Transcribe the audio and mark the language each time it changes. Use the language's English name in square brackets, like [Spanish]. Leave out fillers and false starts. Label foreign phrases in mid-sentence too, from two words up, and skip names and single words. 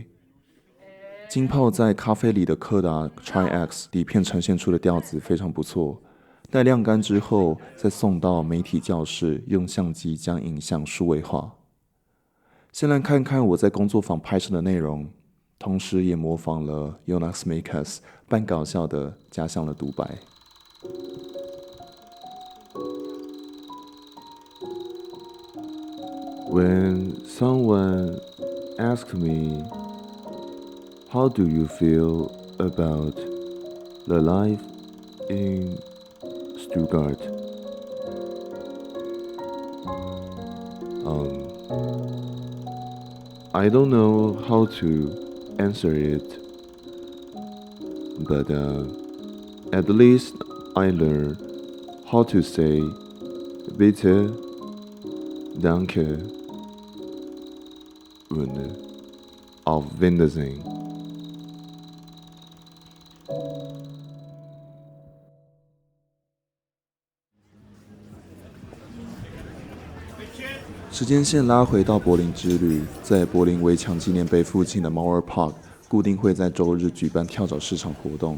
[Chinese] 浸泡在咖啡里的柯达 Tri-X 底片呈现出的调子非常不错，待晾干之后再送到媒体教室，用相机将影像数位化。先来看看我在工作坊拍摄的内容，同时也模仿了 Jonas Mekas 半搞笑的加上了独白。 [English] When someone asked me, how do you feel about the life in Stuttgart? I don't know how to answer it, but at least I learned how to say [German] bitte, danke und auf Wiedersehen. [Chinese] 时间线拉回到柏林之旅，在柏林围墙纪念碑附近的 Mauer Park 固定会在周日举办跳蚤市场活动。